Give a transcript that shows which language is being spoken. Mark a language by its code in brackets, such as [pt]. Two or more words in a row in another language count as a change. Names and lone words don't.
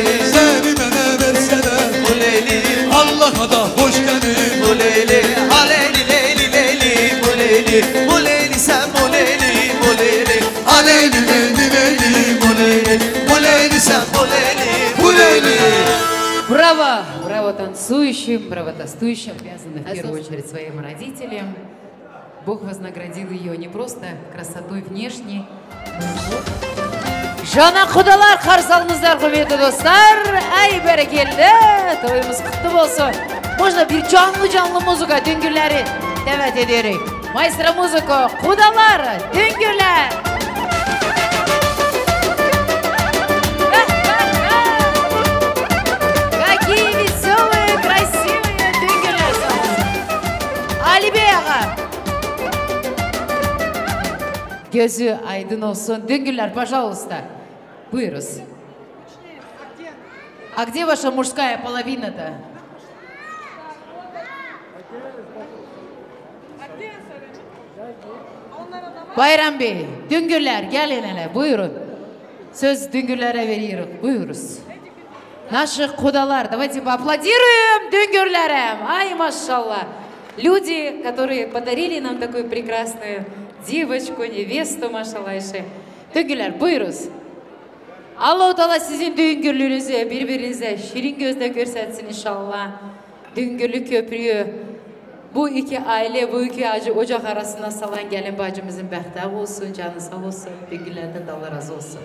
[tr] Seni bana verseler bu leyli Allah'a da hoş gelir bu leyli ah leyli leyli leyli bu leyli bu leyli sen bu leyli bu leyli ah leyli leyli leyli bu leyli bu leyli sen bu leyli bu leyli. [ru] Браво! Браво танцующим, браво тостующим, обязаны в первую очередь своим родителям. Бог вознаградил ее не просто красотой внешней. [kk] Жана құдалар, қарсы алыңыздар, құрметті достар. Ай, бәрекелді, тойымыз құтты болсын. [tr] Можно bir canlı muzika düngürleri davet ediyoruz. Maestro muziko, құдалар, düngürler. [ru] Какие веселые, красивые düngürler. [tr] Ali Bey ağa. Gözü aydın olsun. Düngürler, [ru] пожалуйста. Бырос. А где ваша мужская половина-то? [tr] Bayram Bey, düngürler gelin hele, buyurun. Söz düngürlere veriyoruz, buyuruz. [ru] Наши құдалар, давайте поаплодируем düngürlерам. Ай, машалла. Люди, которые подарили нам такую прекрасную девочку, невесту, машаллайши. [tr] Düngürler, buyuruz. Allah-u Teala sizin düngürlüğünüzü birbirinize şirin gözle görsetsin inşallah. Düngürlü köprüyü bu iki aile, bu iki acı ocak arasına salan gelin bacımızın bəxti olsun, canı sağ olsun, düngürlerden de Allah razı olsun.